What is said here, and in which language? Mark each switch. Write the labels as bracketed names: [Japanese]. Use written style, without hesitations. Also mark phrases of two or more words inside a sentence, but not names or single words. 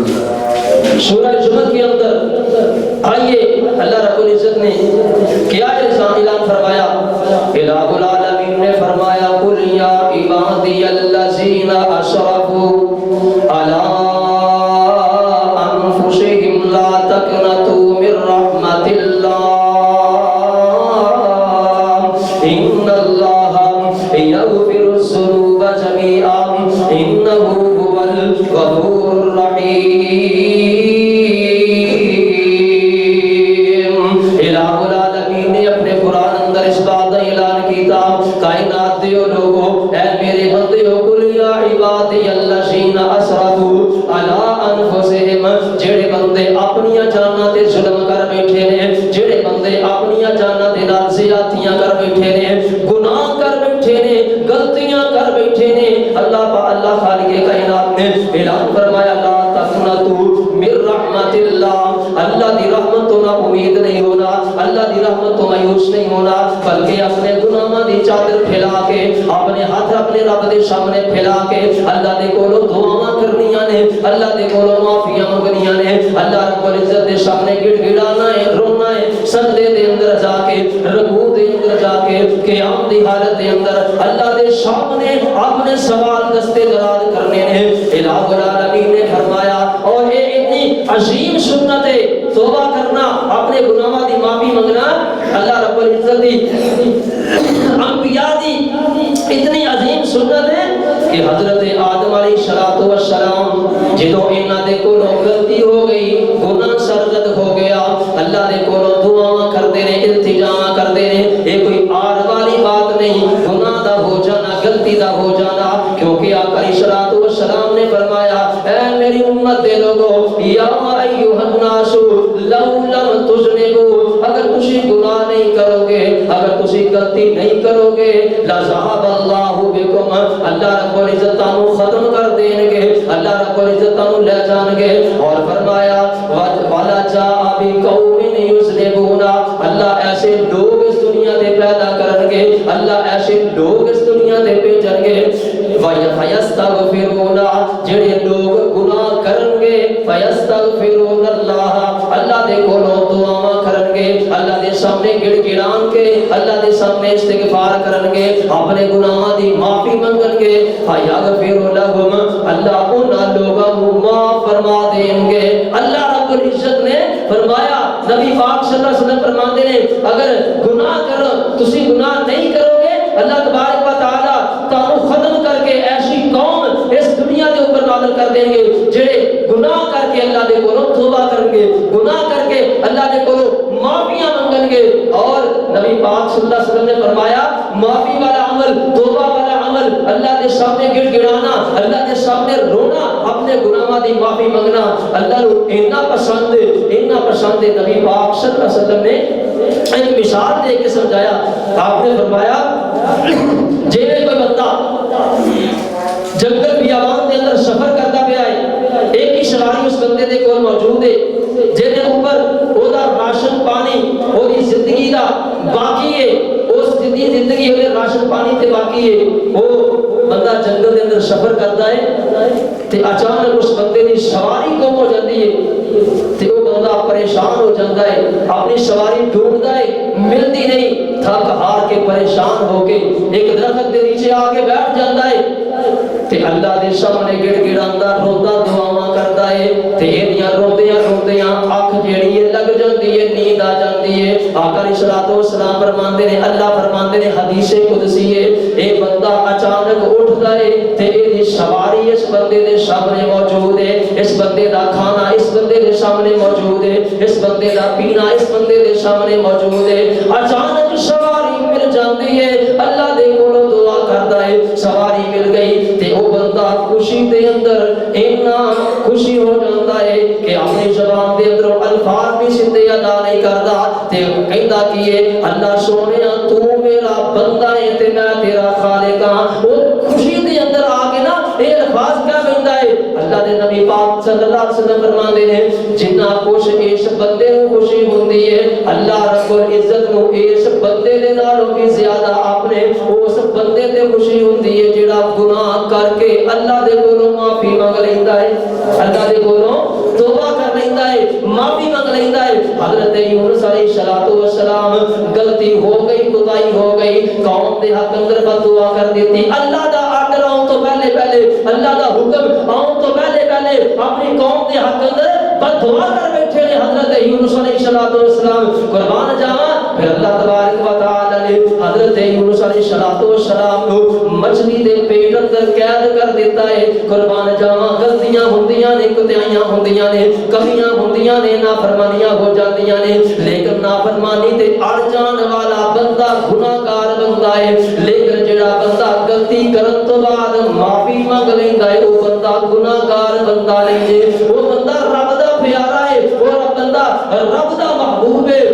[Urdu] سورہ زمر کے اندر آئیے اللہ رب العزت نے کیا اعلان فرمایا، الہ العالمین نے فرمایا [Arabic] قل یا عبادی الذین اسرفوا علی انفسہم لا تقنطوا من رحمت اللہ ان اللہ یغفر الذنوب جميعا انہ هو الغفور الرحیم۔ [Punjabi] کائنات دیو لوگو، اے میرے بندیو، [Arabic] قل یا عبادی الذین اسرفوا علی انفسہم، [Punjabi] جڑے بندے اپنی جاناں تے ظلم کر بیٹھے نے، جڑے بندے اپنی جاناں تے نال زیادتیاں کر بیٹھے نے، گناہ کر بیٹھے نے، غلطیاں کر بیٹھے نے، اللہ خالق کائنات نے اعلان فرمایا [Arabic] لا تقنطوا من رحمت اللہ، [Punjabi] اللہ دی رحمت تو نا امید نہیں ہونا، اللہ دی رحمت تو مایوس نہیں ہونا، بلکہ اپنے گناہاں دی چادر پھیلا کے، اپنے ہاتھ اپنے رب دے سامنے پھیلا کے اللہ دے کولوں دعاواں کرنیاں نے، اللہ دے کولوں معافیاں منگنیاں نے، اللہ رب العزت دے سامنے گڑ گڑانا ہے، رونا ہے، سجدے دے اندر جا کے، رکوع دے اندر جا کے، قیام دی حالت دے اندر اللہ دے سامنے اپنے سوال دستے دراد کرنے نے۔ الہ العالمین نے فرمایا [Urdu] اور یہ اتنی عظیم سنت ہے، [Punjabi] توبہ کرنا، اپنے گناہوں دی معافی منگنا، اللہ رب العزت دی انبیاء دی اتنی عظیم سنت ہے کہ حضرت آدم [Arabic] علیہ السلام [Punjabi] جدوں انہاں دے کولوں غلطی ہو گئی، گناہ سرزد ہو گیا، اللہ دے کولوں دعاواں کردے نے، التجاواں کردے نے، یہ کوئی آڑ والی بات نہیں، گناہ دا ہو جانا، غلطی دا ہو جانا، کیونکہ آقا [Arabic] علیہ السلام [Punjabi] نے فرمایا اے میری امت دے لوگو [Arabic] یا ایھا الناس لو لم تذنبوا، [Punjabi] اگر تسی گناہ نہیں کرو گے، اگر تسی غلطی نہیں کرو گے، [Arabic] لذهب اللہ بکم، [Punjabi] اللہ رب العزت تانوں ختم کر دیں گے، اللہ رب العزت تانوں لے جان گے۔ اور فرمایا [Arabic] والا جاء بقوم یذنبون، [Punjabi] اللہ ایسے لوگ اس دنیا تے پیدا کرن گے، اللہ ایسے لوگ اس دنیا تے بھیجن گے، فیستغفرون، جڑے لوگ گناہ کرن گے، [Arabic] فیستغفرون اللہ، [Punjabi] اللہ دے کولوں دعاواں کرن گے، اللہ دے سامنے گڑ گڑان کے، اللہ دے سامنے استغفار کرن گے، اپنے گناہاں دی معافی منگن گے, [Arabic] فیغفر لہم, [Punjabi] اللہ اوہناں لوگاں نوں معاف فرما دیں گے. اللہ رب العزت نے فرمایا، نبی پاک [Arabic] صلی اللہ علیہ وسلم [Punjabi] فرماتے نے، اگر گناہ کرو، تسی گناہ نہیں کرو گے, اللہ [Arabic] تبارک و تعالیٰ [Punjabi] تانوں ختم کر کے ایسی قوم اس دنیا کے اوپر نازل کر دیں گے جیہڑے گناہ کر کے اللہ دے کولوں توبہ کریں گے، گناہ کر کے اللہ دے کولوں معافیاں مانگیں گے. [Urdu] اور نبی پاک [Arabic] صلی اللہ علیہ وسلم [Urdu] نے فرمایا، معافی والا عمل، توبہ والا عمل، اللہ کے سامنے گڑگڑانا، اللہ کے سامنے رونا, [Punjabi] اپنے گناہاں دی معافی مانگنا [Urdu] اللہ کو اتنا پسند ہے، اتنا پسند ہے. نبی پاک [Arabic] صلی اللہ علیہ وسلم [Urdu] نے ایک مثال دے کے سمجھایا. [Punjabi] آپ نے فرمایا، جیویں کوئی بندہ جنگل بیابان کے اندر سفر کرتا پیا ہے، ایک ہی سواری اس بندے دے کول موجود ہے، جیدے اوپر اوہدا راشن پانی، اوہدی زندگی دا باقی ہے، اس زندگی اوہدے راشن پانی تے باقی ہے. وہ بندہ جنگل کے اندر سفر کرتا ہے تے اچانک اس بندے کی سواری گم ہو جاتی ہے تے وہ بندہ پریشان ہو جاتا ہے، اپنی سواری ڈھونڈتا ہے، ملتی نہیں، تھک ہار کے پریشان ہو کے ایک درخت کے نیچے آ کے بیٹھ جاتا ہے تے اللہ دے سامنے گڑگڑاندا روندا دعاواں کردا ہے تے ایدیاں روندیاں روندیاں اکھ جیہڑی ہے لگ جاتی ہے، نیند آ جاتی ہے. آقا [Arabic] علیہ الصلوٰۃ والسلام [Punjabi] فرماندے نے، اللہ فرماندے نے حدیث قدسی ہے، ایک بندہ اچانک اٹھدا ہے تے ایدی سواری اس بندے دے سامنے موجود ہے، اس بندے دا کھانا اس بندے دے سامنے موجود ہے، اس بندے دا پینا اس بندے دے سامنے موجود ہے. اچانک سواری مل جاتی ہے، اللہ دے کولوں دعا کردا ہے، سواری مل گئی تے وہ بندہ خوشی دے اندر اتنا خوشی ہو جاتا ہے کہ اپنی زبان دے اندر الفاظ بھی سیدھے ادا نہیں کرتا تے کہتا کہ یہ اللہ سوہنیا تو میرا بندہ ہے تے میں تیرا خالق ہاں. [Urdu] وہ خوشی دے اندر آ کے نہ یہ الفاظ کیا کہتا ہے، اللہ دے نبی پاک [Arabic] صلی اللہ علیہ وسلم [Urdu] فرماتے ہیں، جنّا کچھ اس بندے کو خوشی ہوتی ہے, [Punjabi] اللہ رب العزت کو اس بندے دے نالوں بھی زیادہ اپنے اس بندے تے خوشی ہوتی ہے جیہڑا گناہ کر کے اللہ دے کولوں معافی مانگ لیندا ہے، اللہ دے کولوں توبہ کر لیندا ہے، معافی مانگ لیندا ہے. حضرت یونس [Arabic] علیہ الصلوٰۃ والسلام [Punjabi] غلطی ہو گئی، خدائی ہو گئی، قوم دے حق اندر بددعا کر دیتی، اللہ دا آرڈر آؤں توں پہلے پہلے، اللہ دا حکم آؤں توں پہلے پہلے اپنی قوم دے حق اندر بددعا کر بیٹھے نے حضرت یونس [Arabic] علیہ الصلوٰۃ والسلام. [Punjabi] قربان جاواں، پھر اللہ [Arabic] تبارک و تعالیٰ [Punjabi] نے حضرت یونس [Arabic] علیہ الصلوٰۃ والسلام [Punjabi] کو مچھلی دے پیٹ اندر قید کر دیتا ہے. قربان جاواں، غلطیاں ہوندیاں نے، کوتاہیاں ہوندیاں نے، کمیاں ہوندیاں نے، نافرمانیاں ہو جاندیاں نے، لیکن نافرمانی تے اڑ جانے والا بندہ گناہگار بندہ ہے. لیکن جیہڑا بندہ غلطی کرن توں بعد معافی مانگ لیندا ہے، وہ بندہ گناہگار بندہ نہیں ہے، وہ بندہ رب دا پیارا ہے، وہ بندہ رب دا محبوب ہے.